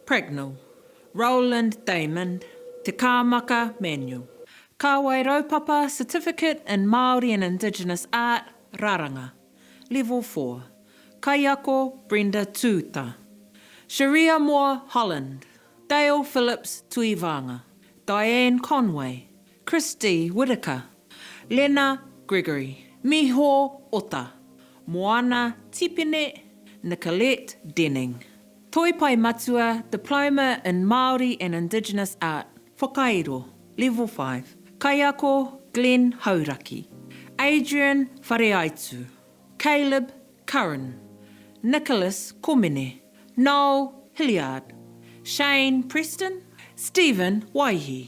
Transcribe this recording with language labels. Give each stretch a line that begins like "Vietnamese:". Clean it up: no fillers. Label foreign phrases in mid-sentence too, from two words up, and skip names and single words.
English: Pragnell, Roland Damon, Te Kāmaka Manuel, Ka Wairarapa Certificate in Māori and Indigenous Art, Raranga, Level 4, Kaiako Brenda Tūta, Sharia Moore Holland, Dale Phillips Tuivanga, Diane Conway, Christy Whittaker, Lena Gregory, Miho Ota, Moana Tipene, Nicolette Denning. Toi Pai Matua Diploma in Māori and Indigenous Art, Whakairo, Level 5, Kaiako Glenn Hauraki, Adrian Whareaitu, Caleb Curran, Nicholas Komene, Noel Hilliard, Shane Preston, Stephen Waihi.